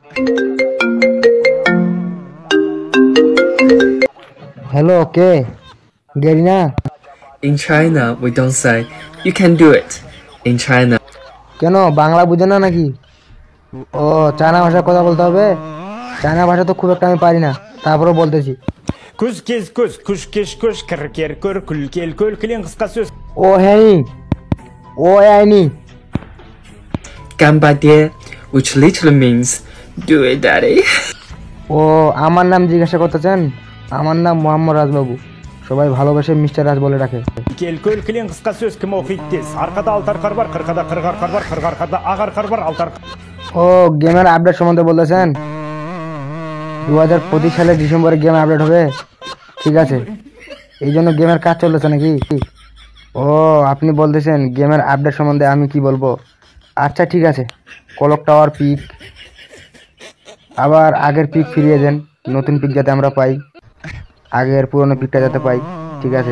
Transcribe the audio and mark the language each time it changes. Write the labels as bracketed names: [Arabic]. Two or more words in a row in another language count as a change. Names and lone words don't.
[Bangla] হ্যালো, কে? গেরিনা? [English] In China, we don't say you can do it. In China, [Bangla] কেন বাংলা বুঝে না নাকি? ও, চায়না ভাষায় কথা বলতে হবে? চায়না ভাষা তো খুব একটা আমি পারি না, তারপরেও বলতেছি। [Kazakh] Күз кез көз, күш кеш көш, кір кер көр, күл кел көл, кілең қысқа сөз. [Bangla] ও হ্যাঁ, ও আইনি। [English] Gambadie, which literally means do it, daddy. [Bangla] ও, আমার নাম জিজ্ঞাসা করতেছেন? আমার নাম মোহাম্মদ রাজবাবু, সবাই ভালোবেসে মিস্টার রাজ বলে রাখে। [Kazakh] Кел көл, кілең қысқа сөз кім оқиды тез. Арқада алтар қар бар, қырқада қырғар қар бар, қырғарқада ағар қар бар, алтар. [Bangla] ও, গেমের আপডেট সম্বন্ধে বলতেছেন? 2025 সালের ডিসেম্বরে গেম আপডেট হবে, ঠিক আছে। এই জন্য গেমের কাজ চলতেছে নাকি? ও, আপনি বলতেছেন গেমের আপডেট সম্বন্ধে আমি কি বলবো? আচ্ছা ঠিক আছে, [English] clock tower [Bangla] পিক, আবার আগের পিক ফিরিয়ে দেন, নতুন পিক যাতে আমরা পাই, আগের পুরনো পিকটা যাতে পাই, ঠিক আছে।